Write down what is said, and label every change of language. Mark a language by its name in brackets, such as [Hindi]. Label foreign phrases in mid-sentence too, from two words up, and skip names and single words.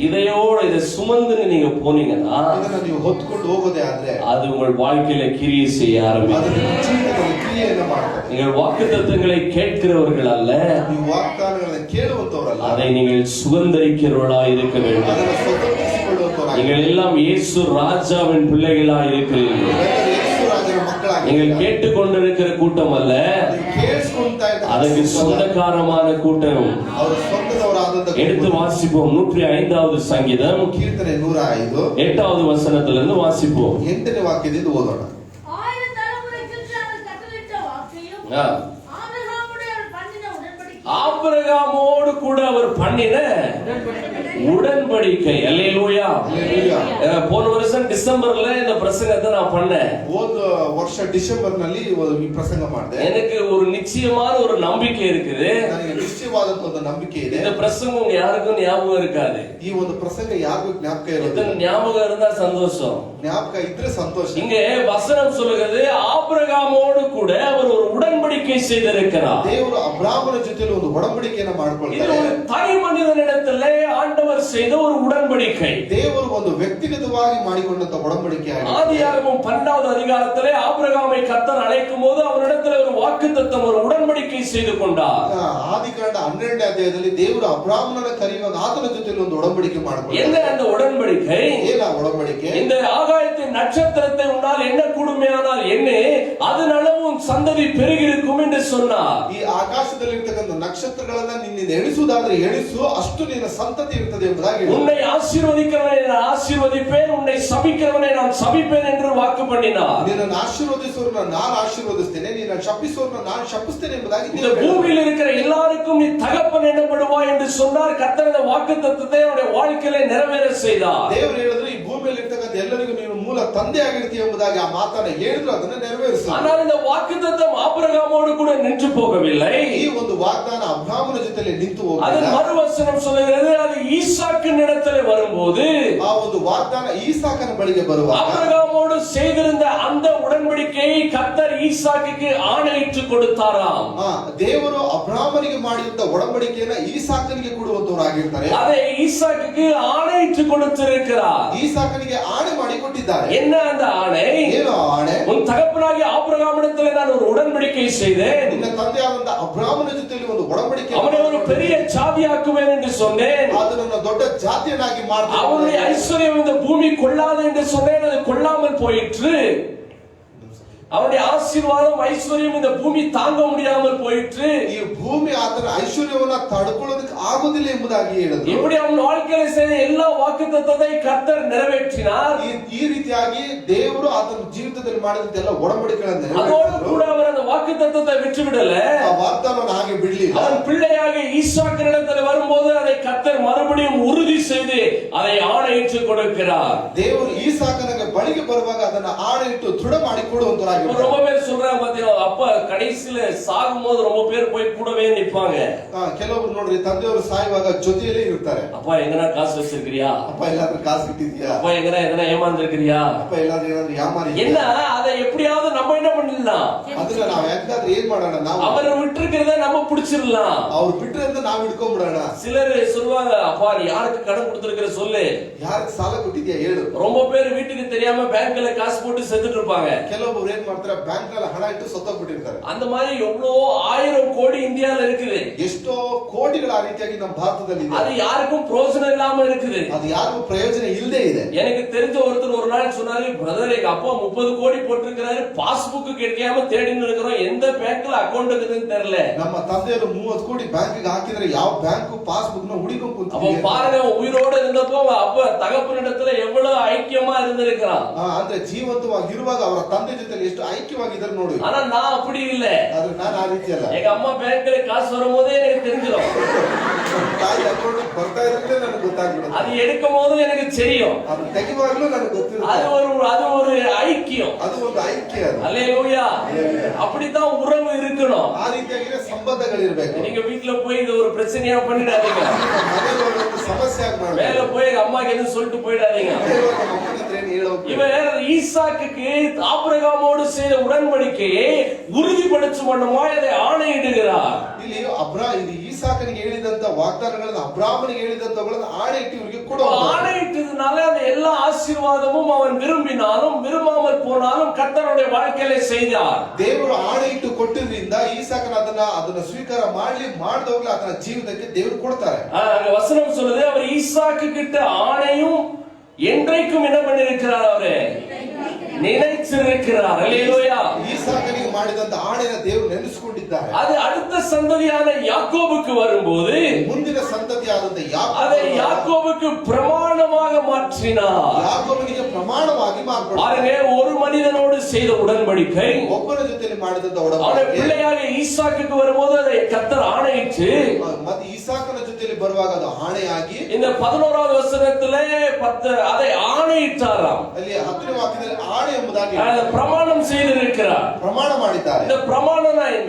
[Tamil] இதையோட இதை சுமந்துன்னு நீங்க போனீங்கன்னா [Kannada] ಇದನ್ನ ನೀವು ಹೊತ್ಕೊಂಡು ಹೋಗೋದೇ ಆದ್ರೆ [Tamil] அது உங்கள் வாழ்க்கையில கிரியை செய்ய [Kannada] ಅದು [Tamil] ஆரம்பிக்கும். [Kannada] ನಿಮ್ಮ ಜೀವಿತದಲ್ಲಿ ಕ್ರಿಯೆಯನ್ನ ಮಾಡ್ತಾರೆ. [Tamil] நீங்கள் வாக்குத்தத்தங்களை கேட்கிறவர்கள் அல்ல, [Kannada] ನೀವು ವಾಗ್ದಾನಗಳನ್ನ ಕೇಳುವಂತವರಲ್ಲ, [Tamil] அதை நீங்கள் சுதந்தரிக்கிறவர்களா இருக்க வேண்டும். [Kannada] ಅದನ್ನ ಸ್ವತಂತ್ರಿಸಿಕೊಳ್ಳುವಂತವರಾಗಿ. [Tamil] நீங்கள் எல்லாம் இயேசு ராஜாவின் பிள்ளைகளா இருக்கிறீர்கள். [Kannada] ಯೇಸು ರಾಜನ ಮಕ್ಕಳಾಗಿ. [Tamil] நீங்கள் கேட்டுக்கொண்டிருக்கிற கூட்டம் அல்ல, [Kannada] ನೀವು ಕೇಳಿಸ್ಕೊಂತಾ ಇದ್ದ [Tamil] அதுக்கு சொந்தக்காரமான கூட்டம். [Kannada] ಅವರ ಸ್ವಂತದವರಾದಂತ. [Tamil] எடுத்து வாசிப்போம். 105வது சங்கீதம் [Kannada] ಕೀರ್ತನೆ 105 [Tamil] 8வது வசனத்திலிருந்து வாசிப்போம். [Kannada] 8ನೇ ವಾಕ್ಯದಿಂದ ಓದೋಣ. [Tamil] ஆயிரம் தலைமுறைக்கு அவர் கட்டளையிட்ட வாக்கையும் ஆபிரகாமோடு கூட அவர் பண்ணின உடன்படிக்கை. அல்லேலூயா. போன வருஷம் டிசம்பர்ல இந்த பிரசங்கத்தை நான் பண்ணேன். [Kannada] ಹೋದ ವರ್ಷ ಡಿಸೆಂಬರ್ ನಲ್ಲಿ ಈ ಪ್ರಸಂಗ ಮಾಡಿದೆ. [Tamil] எனக்கு ஒரு நிச்சயமான ஒரு நம்பிக்கை இருக்குது. [Kannada] ನನಗೆ ನಿಶ್ಚಯವಾದಂತ ಒಂದು ನಂಬಿಕೆ ಇದೆ. [Tamil] இந்த பிரசங்கம் உங்க யாருக்கும் ஞாபகம் இருக்காது. [Kannada] ಈ ಒಂದು ಪ್ರಸಂಗ ಯಾರಿಗೂ ಜ್ಞಾಪಕ ಇರೋದಿಲ್ಲ. [Tamil] எத்தனை ஞாபகம் இருந்தா சந்தோஷம். [Kannada] ಜ್ಞಾಪಕ ಇದ್ರೆ ಸಂತೋಷ. [Tamil] இங்க வசனம் சொல்லுகிறது ஆபிரகாமோடு கூட அவர் ஒரு உடன்படிக்கை செய்திருக்கிறார். [Kannada] ದೇವರು ಅಬ್ರಾಮನ ಜೊತೆಯಲ್ಲಿ ಒಂದು ಒಡಂಬಡಿಕೆಯನ್ನು [Tamil] இது [Kannada] ಮಾಡಿಕೊಳ್ಳುತ್ತಾರೆ. [Tamil] ஒரு தனி மனிதனிடத்திலே ஆண்டவர் செய்த ஒரு உடன்படிக்கை. [Kannada] ದೇವರು ಒಂದು ವ್ಯಕ್ತಿಗತವಾಗಿ ಮಾಡಿಕೊಂಡಂತ ಒಡಂಬಡಿಕೆ ಆಗಿದೆ. [Tamil] ஆதியாகமம் 12வது அதிகாரத்திலே ஆபிரகாமை கர்த்தர் அழைக்கும் போது அவரிடத்திலே ஒரு வாக்குத்தத்தம், ஒரு உடன்படிக்கை செய்து கொண்டார். [Kannada] ಆದಿಕಾಂಡ 12ನೇ ಅಧ್ಯಾಯದಲ್ಲಿ ದೇವರು ಅಬ್ರಾಮನನ್ನು ಕರೆಯುವಾಗ ಆತನ ಜೊತೆಯಲ್ಲಿ ಒಂದು ಒಡಂಬಡಿಕೆ ಮಾಡಿಕೊಂಡರು. [Tamil] என்ன அந்த உடன்படிக்கை? [Kannada] ಏನ ಒಡಂಬಡಿಕೆ? [Tamil] இந்த ஆகாயத்தின் நட்சத்திரத்தை உன்னால் என்ன கூடுமையானால் என்ன, அதனளவும் சந்ததி பெருகிருக்கும் என்று சொன்னார். [Kannada] ಈ ಆಕಾಶದಲ್ಲಿ ಇರ್ತಕ್ಕಂಥ ನಕ್ಷತ್ರಗಳನ್ನ ನಿನ್ನಿಂದ ಎಣಿಸುವುದಾದ್ರೆ ಎಣಿಸು, ಅಷ್ಟು ನಿನ್ನ ಸಂತತಿ ಇರ್ತದೆ ಎಂಬುದಾಗಿ [Tamil] உன்னை ஆசீர்வதிக்கிறவனை நான் ஆசீர்வதிப்பேன், உன்னை சபிக்கிறவனை நான் சபிப்பேன் என்று வாக்கு பண்ணினார். [Kannada] ನಿನ್ನನ್ನು ಆಶೀರ್ವದಿಸುವವರನ್ನ ನಾನು ಆಶೀರ್ವದಿಸ್ತೇನೆ, ನಿನ್ನನ್ನು ಶಪಿಸುವವರನ್ನ ನಾನು ಶಪಿಸ್ತೇನೆ ಎಂಬುದಾಗಿ [Tamil] இந்த பூமியில் இருக்கிற எல்லாருக்கும் நீ தகப்பன் என்னப்படுவாய் என்று சொன்னார். கர்த்தர் இந்த வாக்குத்தத்தத்தை அவருடைய வாழ்க்கையிலே நிறைவேற செய்தார். [Kannada] ದೇವರು ಹೇಳಿದ್ರು ಈ ಭೂಮಿಯಲ್ಲಿ ಇರ್ತಕ್ಕಂಥ ಎಲ್ಲರಿಗೂ ನೀನು ಮೂಲ ತಂದೆ ಆಗಿರ್ತೀಯ ಎಂಬುದಾಗಿ ಆ ಮಾತನ್ನ ಹೇಳಿದ್ರು, ಅದನ್ನ ನೆರವೇರಿಸಿದ್ರು. [Tamil] ஆனால் இந்த வாக்குத்தத்தம் ஆபிரகாமோடு கூட நின்று போகவில்லை. [Kannada] ಈ ಒಂದು ವಾಗ್ದಾನ ಅಬ್ರಾಮನ ಜೊತೆಯಲ್ಲಿ ನಿಂತು [Tamil] அது [Kannada] ಹೋಗಲಿಲ್ಲ. [Tamil] மறுவசனம் சொல்லுகிறது, அது ஈசாக்கின் இடத்திலே வரும்போது [Kannada] ಆ ಒಂದು ವಾಗ್ದಾನ ಈಸಾಕನ ಬಳಿಗೆ ಬರುವಾಗ [Tamil] ஆபிரகாமோடு செய்திருந்த அந்த உடன்படிக்கையை கர்த்தர் ஈசாக்குக்கு ஆணையிட்டு கொடுத்தாராம். [Kannada] ದೇವರು ಅಬ್ರಾಮನಿಗೆ ಮಾಡಿದಂತ ಒಡಂಬಡಿಕೆಯನ್ನ ಈಸಾಕನಿಗೆ ಕೊಡುವಂತವರಾಗಿರ್ತಾರೆ. [Tamil] அதை ஈசாக்குக்கு ஆணையிட்டு கொடுத்திருக்கிறார். [Kannada] ಈಸಾಕನಿಗೆ ಆಣೆ ಮಾಡಿ ಕೊಟ್ಟಿದ್ದಾರೆ. [Tamil] என்ன அந்த ஆணை? [Kannada] ಏನು ಆಣೆ? [Tamil] உன் தகப்பனாகிய ஆபிரகாமிடத்தில் தகப்பனிடத்தில் நான் ஒரு உடன்படிக்கை செய்தேன். [Kannada] ನಿನ್ನ ತಂದೆಯಾದಂತ ಅಬ್ರಾಮನ ಜೊತೆಯಲ್ಲಿ ಒಂದು ಒಡಂಬಡಿಕೆ [Tamil] அவனை ஒரு பெரிய ஜாதியாக்குவேன் என்று சொன்னேன். [Kannada] ಅದನ್ನ ದೊಡ್ಡ ಜಾತಿಯನ್ನಾಗಿ ಮಾಡ್ತೀನಿ. [Tamil] அவனுடைய ஐஸ்வர்யம் இந்த பூமி கொள்ளாது என்று சொன்னேன். அது கொள்ளாமல் போயிற்று. அவனுடைய ஆசீர்வாதம் ஐஸ்வர்யம் இந்த பூமி தாங்க முடியாமல் போயிற்று. [Kannada] ಈ ಭೂಮಿ ಆತನ ಐಶ್ವರ್ಯವನ್ನ ತಡ್ಕೊಳ್ಳೋದಕ್ಕೆ ಆಗುವುದಿಲ್ಲ ಎಂಬುದಾಗಿ ಹೇಳಿದ್ರು. [Tamil] இப்படி அவன் வாழ்க்கையில் செய்த எல்லா வாக்குத்தத்தத்தை கர்த்தர் நிறைவேற்றினார். [Kannada] ಈ ರೀತಿಯಾಗಿ ದೇವರು ಆತನ ಜೀವಿತದಲ್ಲಿ ಮಾಡಿದಂತ ಎಲ್ಲ ಒಡಂಬಡಿಕೆಗಳನ್ನು [Tamil] அதோடு கூட அவர் அந்த வாக்குத்தத்தத்தை விட்டு விடல. [Kannada] ಆ ವಾಗ್ದಾನವನ್ನು ಹಾಗೆ ಬಿಡಲಿಲ್ಲ. [Tamil] அவன் பிள்ளையாக ஈசாக்கினிடத்தில் வரும்போது அதை கர்த்தர் மறுபடியும் உறுதி செய்து அதை ஆணையிட்டு கொடுக்கிறார். [Kannada] ದೇವರು ಈಸಾಕನಿಗೆ ಬಳಿಗೆ ಬರುವಾಗ ಅದನ್ನ ಆಣೆಯಿಟ್ಟು ದೃಢ ಮಾಡಿ ಕೊಡುವಂತರಾಗಿ. [Tamil] ரொம்ப பேர் சொல்றாங்க பாத்தீங்களா, அப்ப கடைசியில சாகும்போது ரொம்ப பேர் போய் கூடவே நிப்பாங்க. [Kannada] ಕೆಲವರು ನೋಡ್ರಿ ತಂದೆಯವರು ಸಾಯುವಾಗ ಜೊತೆಯಲ್ಲೇ ಇರ್ತಾರೆ. [Tamil] அப்பா எங்கனா காசு வச்சிருக்கிறியா, [Kannada] ಅಪ್ಪ ಎಲ್ಲಾದ್ರೂ ಕಾಸು ಇಟ್ಟಿದ್ಯಾ, [Tamil] அப்பா எங்கனா ஏமாந்துருக்கிறியா, [Kannada] ಅಪ್ಪ ಎಲ್ಲಾದ್ರೂ ಏನಾದ್ರೂ ಯಾಮಾರಿ [Tamil] என்ன அதை எப்படியாவது நம்ம என்ன பண்ணிடலாம், [Kannada] ಅದನ್ನ ನಾವ್ ಯಾಕಾದ್ರೂ ಏನ್ ಮಾಡೋಣ, ನಾವು [Tamil] அவர் விட்டுருக்கிறத நம்ம பிடிச்சிடலாம். [Kannada] ಅವ್ರು ಬಿಟ್ರೆ ಅಂತ ನಾವ್ ಹಿಡ್ಕೊಂಡ್ಬಿಡೋಣ. [Tamil] சிலர் சொல்லுவாங்க, அப்பா நீ யாருக்கு கடன் கொடுத்திருக்கிற சொல்லு, [Kannada] ಯಾರಿಗೆ ಸಾಲ ಕೊಟ್ಟಿದ್ಯಾ ಹೇಳು. [Tamil] ரொம்ப பேர் வீட்டுக்கு தெரியாம பேங்க்ல காசு போட்டு செத்துட்டு இருப்பாங்க. [Kannada] ಕೆಲವೊಬ್ರು ಏನ್ ಮಾಡ್ತಾರೆ, ಬ್ಯಾಂಕ್ ನಲ್ಲಿ ಹಣ ಇಟ್ಟು ಸತ್ತೋಗ್ಬಿಟ್ಟಿರ್ತಾರೆ. [Tamil] அந்த மாதிரி எவ்வளவு 1000 கோடி இந்தியால இருக்குது. [Kannada] ಎಷ್ಟೋ ಕೋಟಿಗಳ ಆ ರೀತಿಯಾಗಿ ನಮ್ಮ ಭಾರತದಲ್ಲಿ ಇದೆ. [Tamil] அது யாருக்கும் பிரயோஜனம் இல்லாம இருக்குது. [Kannada] ಅದು ಯಾರಿಗೂ ಪ್ರಯೋಜನ ಇಲ್ಲದೆ ಇದೆ. [Tamil] எனக்கு தெரிஞ்ச ஒருத்தர் ஒரு நாள் சொன்னாரு, பிரதர் எங்க அப்பா 30 கோடி போட்டிருக்கிறாரு, பாஸ்புக் கிடைக்காம தேடின்னு இருக்கிறோம், எந்த பேங்க்ல அக்கௌண்ட் இருக்குதுன்னு தெரியல. [Kannada] ನಮ್ಮ ತಂದೆಯವರು 30 ಕೋಟಿ ಬ್ಯಾಂಕಿಗೆ ಹಾಕಿದ್ರೆ ಯಾವ ಬ್ಯಾಂಕ್ ಪಾಸ್ಬುಕ್ ನ ಹುಡುಕೊಂಡು [Tamil] அப்ப பாருங்க, உயிரோட இருந்தப்போ அப்ப தகப்பனிடத்துல எவ்வளவு ஐக்கியமா இருந்திருக்கிறான். [Kannada] ಅಂದ್ರೆ ಜೀವಂತವಾಗಿ ಇರುವಾಗ ಅವರ ತಂದೆ ಜೊತೆ ಎಷ್ಟು ಐಕ್ಯವಾಗಿದ್ದಾರೆ ನೋಡಿ. [Tamil] ஆனா நான் அப்படி இல்ல. [Kannada] ಆದ್ರೆ ನಾನು ಆ ರೀತಿ ಅಲ್ಲ. [Tamil] எங்க அம்மா பேங்க்ல காசு வரும்போதே எனக்கு தெரிஞ்சிடும். [Kannada] ತಾಯಿ ಅಕೌಂಟ್ ಬರ್ತಾ ಇದ್ರೆ ನನಗೆ ಗೊತ್ತಾಗ್ಬಿಡುತ್ತೆ. [Tamil] அது எடுக்கும் போது எனக்கு தெரியும். [Kannada] ಅದು ತೆಗೆಯುವಾಗಲೂ ನನಗೆ ಗೊತ್ತಿರುತ್ತೆ. [Tamil] அது ஒரு ஐக்கியம். [Kannada] ಅದು ಒಂದು ಐಕ್ಯ. [Tamil] அல்லேலூயா. அப்படித்தான் உறவு இருக்கணும். [Kannada] ಆ ರೀತಿಯಾಗಿ ಸಂಬಂಧಗಳಿರಬೇಕು. [Tamil] நீங்க வீட்ல போய் இது ஒரு பிரச்சனையா பண்ணிடாதீங்க. [Kannada] ಮನೆಯಲ್ಲಿ ಒಂದು ಸಮಸ್ಯೆ ಆಗಿ ಮಾಡಬೇಕು. [Tamil] மேல போய் அம்மாக்கு எதுவும் சொல்லிட்டு போயிடாதீங்க. இவர் ஈசாக்குக்கு ஆபிரகாமோடு செய்த உடன்படிக்கையை உறுதிப்படுத்தும் வண்ணமாய் அதை ஆணையிடுகிறார். [Kannada] ಇಲ್ಲಿ ಇದು ಈಸಾಕನಿಗೆ ಹೇಳಿದಂತ ವಾಗ್ದಾನಗಳನ್ನು ಅಬ್ರಾಮನಿಗೆ ಹೇಳಿದಂತಗಳನ್ನು ಆಣೆ ಇಟ್ಟು ಇವರಿಗೆ ಕೊಡುವ. [Tamil] ஆணையிட்டதுனால அந்த எல்லா ஆசீர்வாதமும் அவன் விரும்பினாலும் விரும்பாமல் போனாலும் கர்த்தருடைய வாழ்க்கையில செய்தார். [Kannada] ದೇವರು ಆಣೆ ಇಟ್ಟು ಕೊಟ್ಟಿದ್ರಿಂದ ಈಸಾಕನ ಅದನ್ನ ಸ್ವೀಕಾರ ಮಾಡಿದವಾಗಲೇ ಆತನ ಜೀವಿತಕ್ಕೆ ದೇವರು ಕೊಡ್ತಾರೆ. [Tamil] அங்க வசனம் சொல்லுது, அவர் ஈசாக்கு கிட்ட ஆணையும் என்றைக்கும் என்ன பண்ணிருக்கிறார், அவரு நினைச்சிருக்கிறார். அல்லேலூயா. [Kannada] ಈಸಾಕನಿಗೆ ಮಾಡಿದಂತ ಆಣೆನ ದೇವರು ನೆನೆಸಿಕೊಂಡಿದ್ದಾರೆ. [Tamil] அது அடுத்த சந்ததியான யாக்கோபுக்கு வரும்போது [Kannada] ಮುಂದಿನ ಸಂತತಿಯಾದಂತ [Tamil] அதை யாக்கோபுக்கு பிரமாணமாக மாற்றினார். [Kannada] ಯಾಕೋಬನಿಗೆ ಪ್ರಮಾಣವಾಗಿ ಮಾಡಿಕೊಂಡರು. [Tamil] பாருங்க, ஒரு மனிதனோடு செய்த உடன்படிக்கை [Kannada] ಒಬ್ಬನ ಜೊತೆಯಲ್ಲಿ ಮಾಡಿದಂತ [Tamil] அவருடைய [Kannada] ಒಡಂಬಡಿಕೆ [Tamil] பிள்ளையாக ஈசாக்குக்கு வரும்போது அதை கர்த்தர் ஆணையிட்டு [Kannada] ಮತ್ತೆ ಈಸಾಕನ ಜೊತೆಯಲ್ಲಿ ಬರುವಾಗ ಅದು ಆಣೆಯಾಗಿ [Tamil] இந்த 11வது வசனத்திலே அதை ஆணையிட்டாராம். [Kannada] ಅಲ್ಲಿ 10ನೇ ವಾಕ್ಯದಲ್ಲಿ ಆಣೆ ಎಂಬುದಾಗಿ [Tamil] பிரமாணம் செய்திருக்கிறார். [Kannada] ಪ್ರಮಾಣ ಮಾಡಿದ್ದಾರೆ. [Tamil] இந்த பிரமாணம்னா என்ன?